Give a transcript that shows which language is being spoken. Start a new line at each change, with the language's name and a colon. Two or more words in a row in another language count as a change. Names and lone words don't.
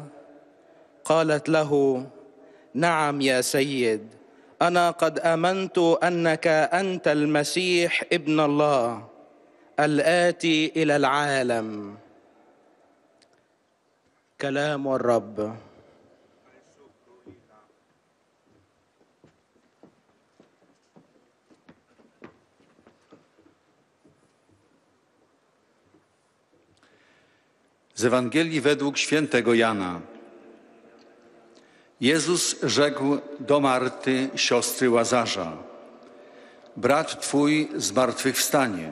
Arabic: قالت له: "نعم يا سيد، أنا قد آمنت أنك أنت المسيح ابن الله الآتي إلى العالم." كلام الرب.
Polish: Z Ewangelii według świętego Jana. Jezus rzekł do Marty, siostry Łazarza: "Brat twój zmartwychwstanie."